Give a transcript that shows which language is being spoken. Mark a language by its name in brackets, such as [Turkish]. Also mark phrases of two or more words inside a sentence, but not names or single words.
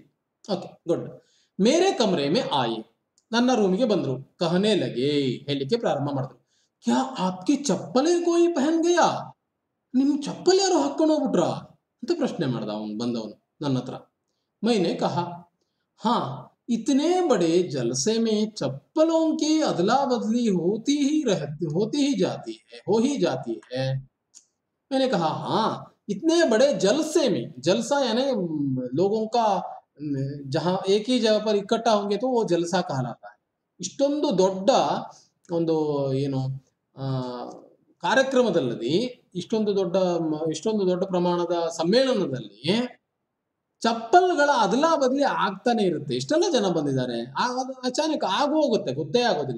[English] okay, good. [Hindi] मेरे कमरे में आए, [Kannada] ನನ್ನ ರೂಮಿಗೆ ಬಂದ್ರು. [Hindi] कहने लगे, [Kannada] ಹೇಳಲಿಕ್ಕೆ ಪ್ರಾರಂಭ ಮಾಡಿದ್ರು. [Hindi] क्या आपके चप्पल कोई पहन गया, [Kannada] ನಿಮ್ ಚಪ್ಪಲ್ ಯಾರು ಹಾಕೊಂಡು ಹೋಗ್ಬಿಟ್ರ ಅಂತ ಪ್ರಶ್ನೆ ಮಾಡ್ದ ಅವನು ಬಂದವನು ನನ್ನ ಹತ್ರ. [Hindi] मैंने कहा, हाँ इतने बड़े जलसे में चप्पलों की अदला बदली होती ही जाती है, हो ही जाती है. मैंने कहा हाँ, इतने बड़े जलसे में, जलसा यानी लोगों का जहां एक ही जगह पर इकट्ठा होंगे तो वो जलसा कहलाता है. [Kannada] ಇಷ್ಟೊಂದು ದೊಡ್ಡ ಒಂದು ಏನು ಕಾರ್ಯಕ್ರಮದಲ್ಲಿ, ಇಷ್ಟೊಂದು ದೊಡ್ಡ ಪ್ರಮಾಣದ ಸಮ್ಮೇಳನದಲ್ಲಿ ಚಪ್ಪಲ್ಗಳ ಅದಲಾ ಬದಲಿ ಆಗ್ತಾನೆ ಇರುತ್ತೆ. ಇಷ್ಟೆಲ್ಲ ಜನ ಬಂದಿದ್ದಾರೆ, ಅಚಾನಕ್ ಆಗು ಹೋಗುತ್ತೆ, ಗೊತ್ತೇ ಆಗೋದಿಲ್ಲ.